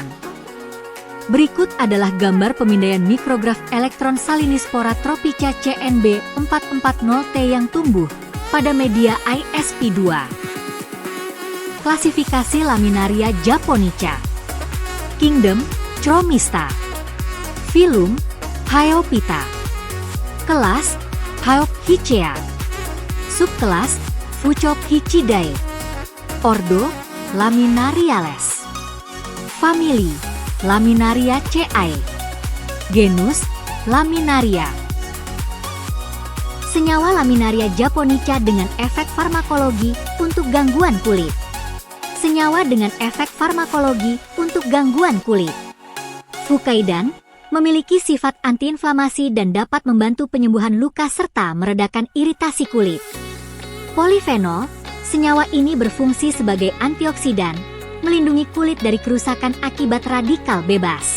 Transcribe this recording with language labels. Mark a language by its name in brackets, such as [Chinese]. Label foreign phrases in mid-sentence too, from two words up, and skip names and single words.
[Indonesian] Berikut adalah gambar pemindaian mikrograf elektron Salinispora tropica CNB 440T yang tumbuh pada media ISP2. Klasifikasi Laminaria japonica. Kingdom, Chromista. Phylum, Hyophita. Kelas, Hyophicea. Subkelas, Fucophicidae. Ordo, Laminariales. Famili, Laminariaceae. Genus, Laminaria. Senyawa Laminaria japonica dengan efek farmakologi untuk gangguan kulit. Senyawa dengan efek farmakologi untuk gangguan kulit. Fukaidan memiliki sifat antiinflamasi dan dapat membantu penyembuhan luka serta meredakan iritasi kulit. Polifenol, senyawa ini berfungsi sebagai antioksidan, melindungi kulit dari kerusakan akibat radikal bebas.